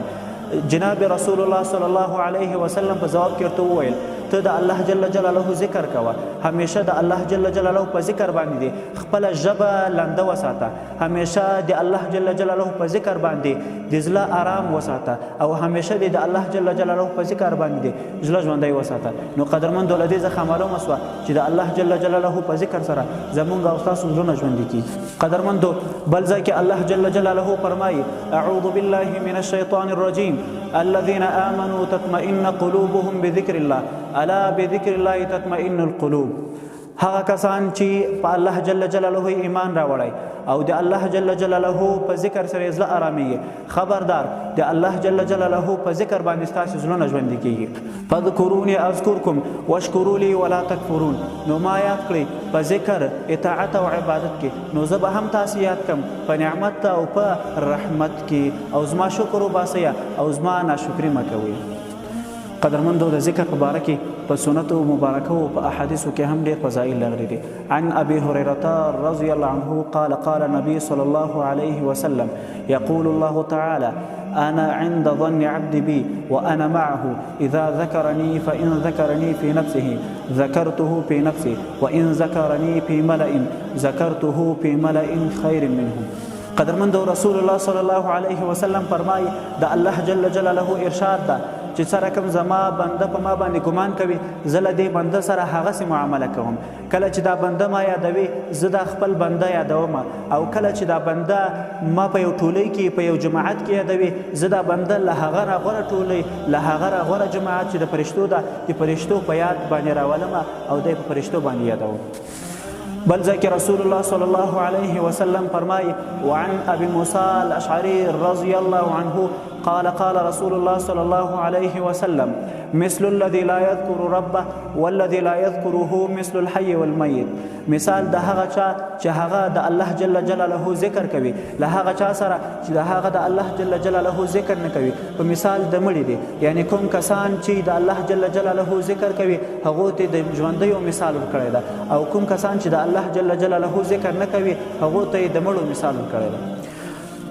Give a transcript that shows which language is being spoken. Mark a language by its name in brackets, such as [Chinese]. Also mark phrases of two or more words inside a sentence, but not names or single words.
[Pashto] جناب رسول الله صلی الله علیه وسلم په جواب کې ورته وویل: ته د الله جل جلاله ذکر کوه، همیشه د الله جل جلاله په ذکر باندې دی خپل ژبه لنده وساته، همیشه د الله جل جلاله په ذکر باندې د زړه آرام وساته، او همیشه د الله جل جلاله په ذکر باندې زړه ژوندی وساته. نو قدرمندو، له دې څخه معلومه شوه چې د الله جل جلاله په ذکر سره زموږ او ستاسو زړونه ژوندي کیږي. قدرمندو، بل ځای کې الله جل جلاله فرمایي: [Arabic] اعوذ بالله من الشیطان الرجیم الذين آمنوا تطمئن قلوبهم بذكر الله الا بذكر الله تطمئن القلوب. [Pashto] هغه کسان چې په الله جل جلاله ایمان راوړی او د الله جل جلاله په ذکر سره زړه آرامي، خبردار د الله جل جلاله په ذکر باندې ستاسو زړونه ژوندي کیږي. [Arabic] فذكروني اذكركم واشكروا لي ولا تكفرون. [Pashto] نو ما یاد کړئ په ذکر، اطاعت او عبادت کې، نو زه به هم تاسو یاد کړم په نعمت او په رحمت کې، او زما شکر وباسئ او زما ناشکري مه کوئ. قدرمندو د ذکر په باره کې په سنتو مبارکه او په احادیثو کې هم ډېر فضایل راغلي دي. [Arabic] عن ابي هريره رضی الله عنه قال قال النبي صلى الله عليه وسلم يقول الله تعالى أنا عند ظن عبدي بي وأنا معه إذا ذكرني فإن ذكرني في نفسه ذكرته في نفسي وإن ذكرني في ملأ ذكرته في ملأ خير منهم. [Pashto] قدرمندو رسول الله صلی الله علیه وسلم فرمایي د الله جل جلاله ارشاد ده چې سره کوم زما بنده په ما باندې ګمان کوي زه له دې بنده سره هغسې معامله کوم. کله چې دا بنده ما یادوي زه دا خپل بنده یادوم، او کله چې دا بنده ما په یو ټولۍ کې په یو جماعت کې یادوي زه دا بنده له هغه راغوره ټولۍ له هغه راغوره جماعت چې د فرشتو ده د فرشتو په یاد باندې راولم او دی په فرشتو باندې یادوم. بل ځای کې [Arabic] رسول الله صلی الله علیه وسلم فرمایي وعن ابي موسى الاشعري رضی الله عنه قال قال رسول الله صلى الله عليه وسلم مثل الذي لا يذكر ربه والذي لا يذكره مثل الحي والميت. [Pashto] مثال د هغه چا چې هغه د الله جل جلاله ذکر کوي له هغه چا سره چې د هغه د الله جل جلاله ذکر نه کوي په مثال د مړي دی. یعنی کوم کسان چې د الله جل جلاله ذکر کوي هغه ته د ژوندیو مثال ورکړی ده، او کوم کسان چې د الله جل جلاله ذکر نه کوي هغه ته د مړو مثال ورکړی ده.